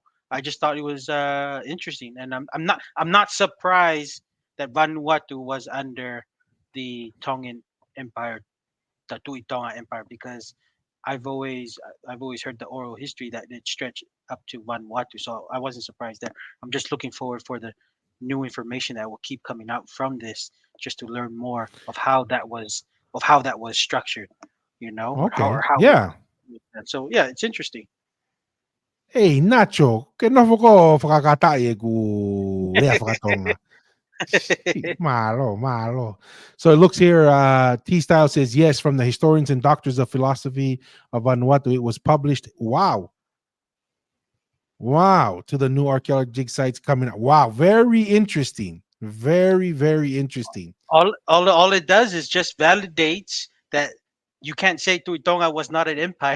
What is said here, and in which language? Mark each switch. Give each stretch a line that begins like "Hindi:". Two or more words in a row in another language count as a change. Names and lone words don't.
English: I just thought it was interesting, and I'm not surprised that Vanuatu was under the Tongan Empire, the Tui Tonga Empire, because I've always heard the oral history that it stretched up to Vanuatu, so I wasn't surprised there. I'm just looking forward for the new information that will keep coming out from this, just to learn more of how that was structured, you know. Okay. So yeah, it's interesting. Hey, Nacho, que no foko whakakatai ku rea whakatonga. Malo. So it looks here, T-Style says, yes, from the historians and doctors of philosophy of Vanuatu, it was published. Wow. To the new archaeological dig sites coming out. Wow, very interesting. Very, very interesting. All it does is just validates that you can't say Tui Tonga was not an empire.